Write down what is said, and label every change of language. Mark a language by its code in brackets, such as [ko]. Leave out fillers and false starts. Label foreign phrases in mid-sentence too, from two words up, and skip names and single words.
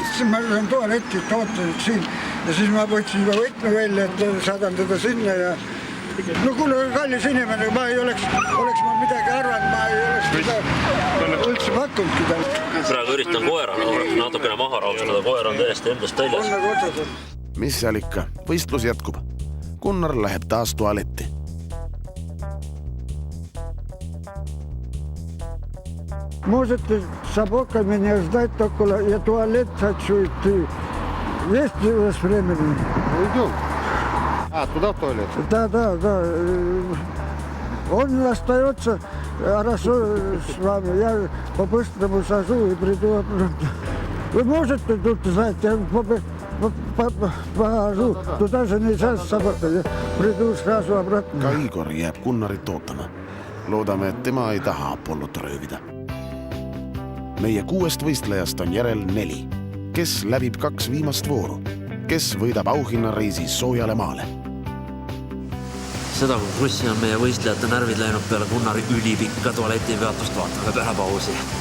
[et] Mõtlesin, ma olen tualetit ootasid siin ja siis ma võtsin juba võtme välja, et saadan teda sinna ja no kuule, kallis inimene, ma ei oleks ma midagi arvanud, ma ei oleks teda üldse pakkunudki tal. Praegu üritan koera natukene maha raustada, koer on täiesti endast väljas. Mis seal ikka? Võistlus jätkub. Gunnar läheb taas tualetti. [ru] Можете собака меня ждать около, я туалет хочу идти. Есть у вас времени? Идем. Туда в туалет? Да. Он остается хорошо с вами. Я по-быстрому сажу и приду обратно. Вы можете тут знать, я похожу. Туда же нельзя с собакой. Я приду сразу обратно. [et] Ka Igor jääb Gunnarit ootama. Loodame, et tema ei taha Apollot röövida. Meie 6 võistlejast on järel 4, kes läbib 2 viimast vooru, kes võidab auhinnareisi soojale maale. Seda, kui krussi on meie võistlejate närvid läinud peale Gunnari ülipikka tualetipeatust, vaatame päevapausi.